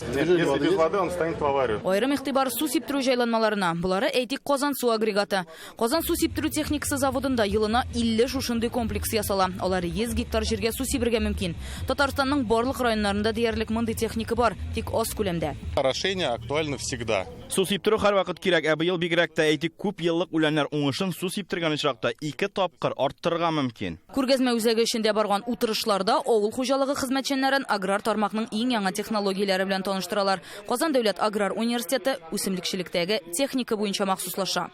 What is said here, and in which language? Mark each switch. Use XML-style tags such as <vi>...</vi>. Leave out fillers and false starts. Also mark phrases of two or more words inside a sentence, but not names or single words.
<tt>Аерым игътибар су сиптерү җайланмаларына. Булары әйтик Казан су агрегаты. Казан су сиптерү техникасы заводында елына 50 шушындый комплекс ясала. Алар 100 гектар җиргә су сибергә мөмкин. Татарстанның барлык районнарында диярлек мондый техника бар, тик аз күләмдә.</tt> <ru>Орошение актуально всегда.</ru> <tt>Су сиптерү һәрвакыт кирәк. Быел бигрәк тә әйтик күп еллык үләннәр уңышын су сиптергән очракта 2 тапкыр арттырырга мөмкин. Күргәзмә үзәге эчендә барган утырышларда авыл хуҗалыгы хезмәтчәннәрен аграр тармакның иң яңа технологияләре белән таныштыралар. Казан дәүләт аграр университеты үсемлекчелектәге техника буенча махсуслаша.</tt>